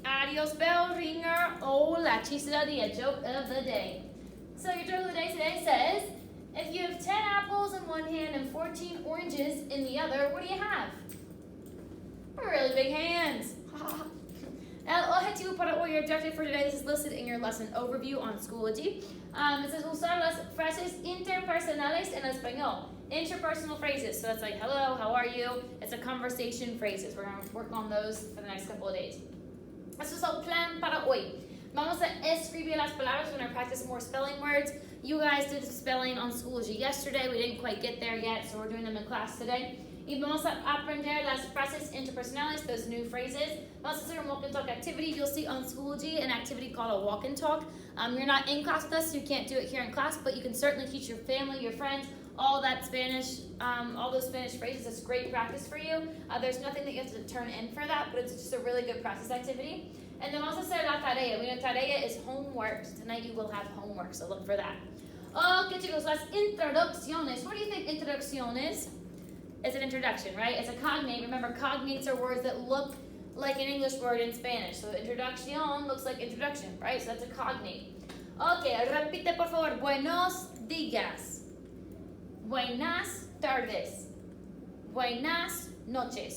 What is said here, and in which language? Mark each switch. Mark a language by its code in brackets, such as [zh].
[en] Adios, bell ringer. [es] Hola, chiste del día, [en] joke of the day. So your joke of the day today says, if you have 10 apples in one hand and 14 oranges in the other, what do you have? Really big hands. [es] El objetivo para hoy, [en] your objective for today, this is listed in your lesson overview on Schoology. It says, [es] usar las frases interpersonales en español. [en] Interpersonal phrases. So that's like, hello, how are you? It's a conversation phrases. We're going to work on those for the next couple of days. [es] Eso es el plan para hoy. Vamos a escribir las palabras. [en] We're going to practice more spelling words. You guys did spelling on Schoology yesterday. We didn't quite get there yet, so we're doing them in class today. [es] Y vamos a aprender las frases interpersonales, [en] those new phrases. [es] Vamos a hacer un [en] walk and talk activity. You'll see on Schoology an activity called a walk and talk. You're not in class with us, so you can't do it here in class, but you can certainly teach your family, your friends, all that Spanish, all those Spanish phrases. It's great practice for you. There's nothing that you have to turn in for that, but it's just a really good practice activity. And then also [es] hacer la tarea. [en] We know tarea is homework. So tonight you will have homework, so look for that. [es] Okay, chicos, las introducciones. [en] What do you think introduction is? It's an introduction, right? It's a cognate. Remember, cognates are words that look like an English word in Spanish. So introducción looks like introduction, right? So that's a cognate. [es] Okay, repite por favor. Buenos días. Buenas tardes. Buenas noches.